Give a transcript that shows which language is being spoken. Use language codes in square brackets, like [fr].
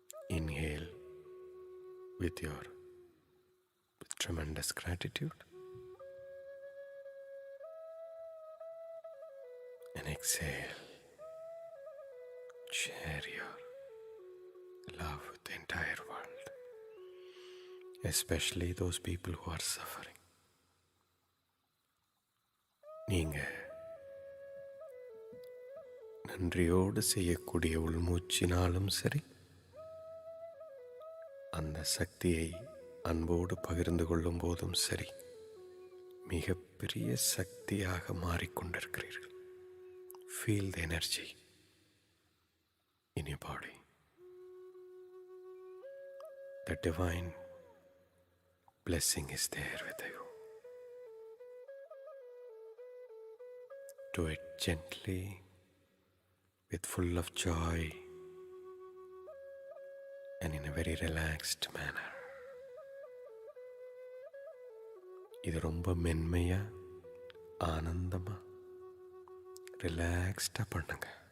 [en] Inhale with tremendous gratitude, and exhale. Share your love with the entire world, especially those people who are suffering. [ta] நீங்க நன்றியோடு செய்யக்கூடிய உள்மூச்சினாலும் சரி, அந்த சக்தியை அன்போடு பகிர்ந்து கொள்ளும் போதும் சரி, மிகப்பெரிய சக்தியாக மாறிக்கொண்டிருக்கிறீர்கள். [en] Feel the energy in your body. The divine blessing is there with you. Do it gently, with full of joy, and in a very relaxed manner. [ta] இது ரொம்ப மென்மையா, ஆனந்தமா, ரிலாக்ஸ்டா பண்ணுங்க.